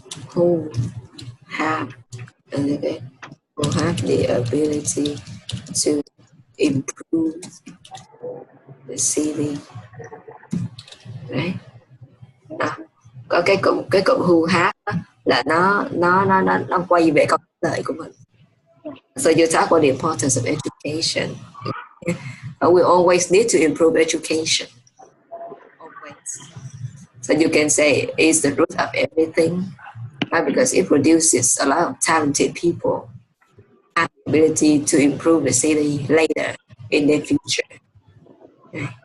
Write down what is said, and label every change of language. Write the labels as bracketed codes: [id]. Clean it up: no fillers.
[en] who have okay, who have the ability to improve the city. [vi] Đấy. À, có cái cụm [en] who have [vi] đó, là nó quay về câu trả lời của mình. [en] So you talk about the importance of education. We always need to improve education. Always. So you can say it's the root of everything, right? Because it produces a lot of talented people, have the ability to improve the city later in the future.